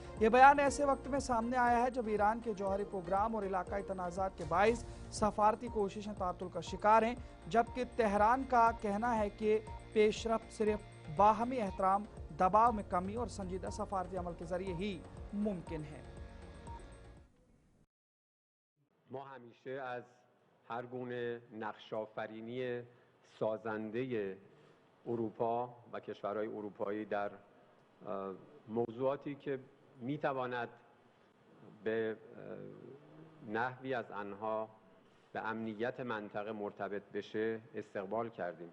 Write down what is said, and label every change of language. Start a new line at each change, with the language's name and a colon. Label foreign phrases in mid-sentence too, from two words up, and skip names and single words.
Urdu: یہ بیان ایسے وقت میں سامنے آیا ہے جب ایران کے جوہری پروگرام اور علاقائی تنازعات کے باعث سفارتی کوششیں تعطل کا شکار ہیں، جبکہ تہران کا کہنا ہے کہ پیشرفت صرف باہمی احترام، دباؤ میں کمی اور سنجیدہ سفارتی عمل کے ذریعے ہی ممکن ہے.
Persian: ما همیشه از هر گونه نقش‌آفرینی سازنده اروپا و کشورهای اروپایی در موضوعاتی که میتواند به نحوی از آنها به امنیت منطقه مرتبط بشه استقبال کردیم.